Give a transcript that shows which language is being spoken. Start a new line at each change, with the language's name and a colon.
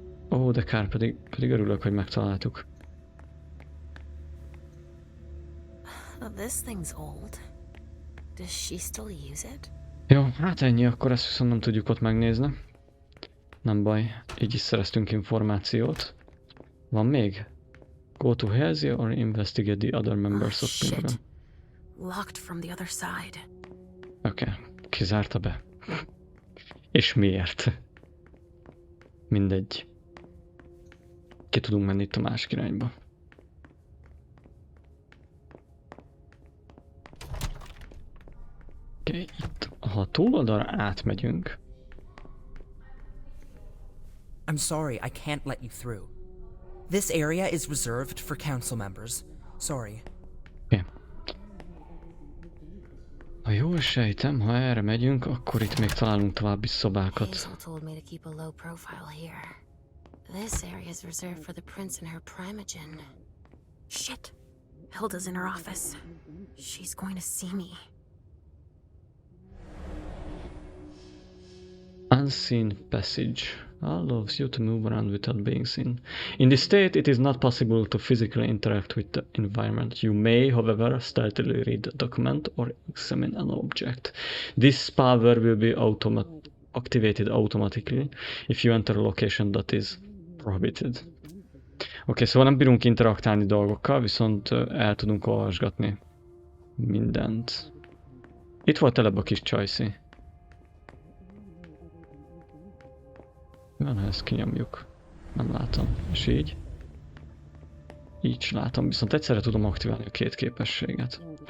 Hungarian: Ó, de kár, pedig örülök, hogy megtaláltuk.
English: This thing's old. Does she still use it?
Hungarian: Jó, hát ennyi, akkor ezt viszont nem tudjuk ott megnézni. Nem baj, így is szereztünk információt. Van még?
English: Go to Hazy or investigate the other members of Pinnacle. Locked from the other side.
Hungarian: Oké, kizárta be. És miért? Mindegy. Ki tudunk menni itt a másik irányba. Oké, itt, ha a túloldalra átmegyünk.
English: I'm sorry, I can't let you through. This area is reserved for council members. Sorry.
Hungarian: Oké. Ha jól sejtem, ha erre megyünk, akkor itt még találunk további szobákat.
English: Hazel told me to keep a low profile here. This area is reserved for the prince and her primogen. Shit. Hilda's in her office. She's going to see me. Unseen passage allows you to move around without being seen. In this state, it is not possible to physically interact with the environment. You may, however, stealthily read a document or examine an object. This power will be activated automatically if you enter a location that is prohibited.
Hungarian: Oké, szóval nem bírunk interaktálni dolgokkal, viszont el tudunk olvasgatni mindent. Itt volt előbb a kis csajszi. Van, ha ezt kinyomjuk. Nem látom. És így? Így látom, viszont egyszerre tudom aktiválni a két képességet.